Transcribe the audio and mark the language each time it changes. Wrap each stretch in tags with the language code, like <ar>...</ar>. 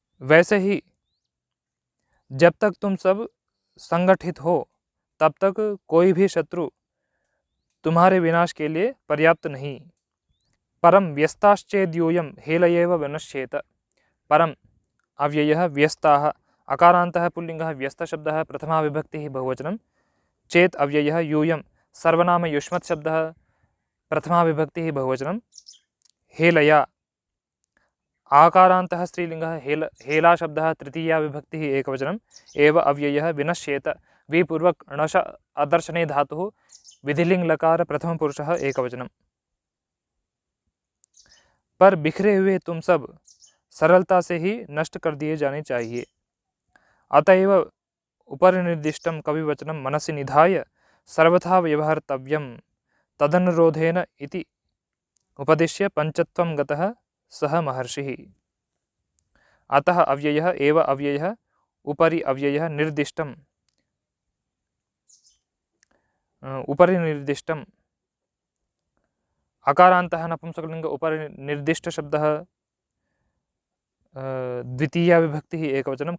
<hi>वैसे ही जब तक तुम सब संगठित हो तब तक कोई भी शत्रु तुम्हारे विनाश के लिए पर्याप्त नहीं।</hi> <sa>परम व्यस्ताश्चेद्यूयं हेलयेव विनश्येत। परम अव्ययः। व्यस्ताः अकारान्तः पुल्लिङ्गः व्यस्तशब्दः प्रथमा विभक्तिः बहुवचनं। चेत् अव्ययः। यूयं सर्वनाम युष्मत् शब्दः प्रथमा विभक्तिः बहुवचनं। हेलया आकारान्तः स्त्रीलिङ्गः हेला शब्दः तृतीया विभक्तिः एकवचनम्। एव अव्ययः। विनश्येत विपूर्वक णश अदर्शने धातुः विधिलिङ्ग लकार प्रथमपुरुषः एकवचनम्।</sa> <hi>पर बिखरे हुए तुम सब सरलता से ही नष्ट कर दिए जाने चाहिए।</hi> <sa>अतएव उपरिनिर्दिष्टं कविवचनं मनसि निधाय सर्वथा व्यवहर्तव्यं तदनुरोधेन इति उपदिश्य पंचत्वं गतः सः महर्षिः। अतः अव्ययः एव अव्ययः। उपरि अव्ययः। निर्दिष्टम् उपरि निर्दिष्टम् अकारान्तः नपुंसकलिङ्ग उपरि निर्दिष्टशब्दः द्वितीया विभक्तिः एकवचनं।</sa>